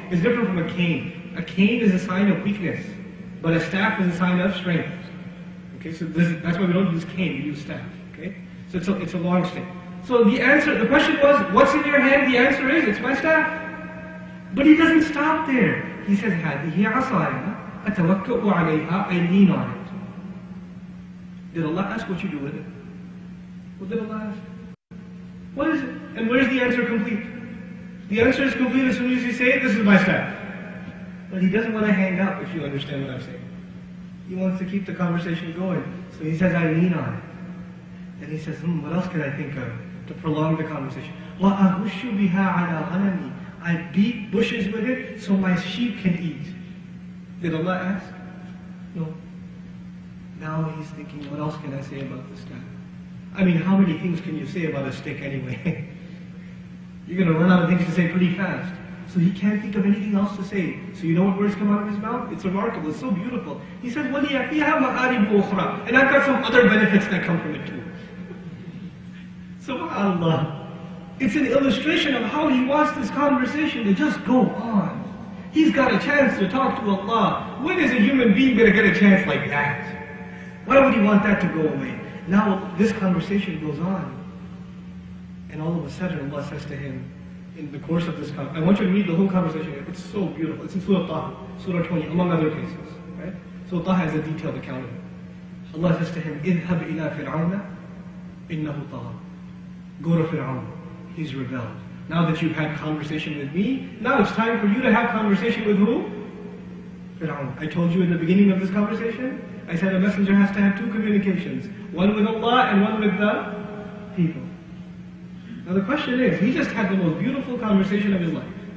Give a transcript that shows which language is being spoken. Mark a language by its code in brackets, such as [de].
[en] It's different from a cane. A cane is a sign of weakness, but a staff is a sign of strength. Okay, so that's why we don't use cane, we use staff. Okay, so it's a long stick. So the question was, what's in your hand? The answer is, it's my staff. But he doesn't stop there. He says, [ar] هَذِهِ عَصَايَ أَتَوَكَّأُ عَلَيْهَا. [en] I lean on it. Did Allah ask what you do with it? What did Allah ask? What is it? And where's the answer complete? The answer is complete as soon as you say, this is my staff. But he doesn't want to hang up, if you understand what I'm saying. He wants to keep the conversation going. So he says, I lean on it. And he says, what else can I think of to prolong the conversation? [ar] وَأَهُشُّ بِهَا عَلَى غَنَمِي. [en] I beat bushes with it so my sheep can eat. Did Allah ask? No. Now he's thinking, what else can I say about the staff? I mean, how many things can you say about a stick anyway? You're going to run out of things to say pretty fast. So he can't think of anything else to say. So you know what words come out of his mouth? It's remarkable, it's so beautiful. He says, [ar] وَلِيَ فِيهَا مَآرِبُ أُخْرَى. [en] And I've got some other benefits that come from it too. SubhanAllah. It's an illustration of how he wants this conversation to just go on. He's got a chance to talk to Allah. When is a human being going to get a chance like that? Why would he want that to go away? Now this conversation goes on. And all of a sudden Allah says to him, in the course of this conversation, I want you to read the whole conversation. It's so beautiful. It's in Surah Taha, Surah 20, among other cases. Right? So Taha has a detailed account of it. Allah says to him, [ar] اذهب إلى فرعون إنه طغى. [en] Go to Fir'aun. He's rebelled. Now that you've had conversation with me, now it's time for you to have conversation with who? Fir'aun. I told you in the beginning of this conversation, I said a messenger has to have two communications. One with Allah and one with the people. Now the question is, he just had the most beautiful conversation of his life.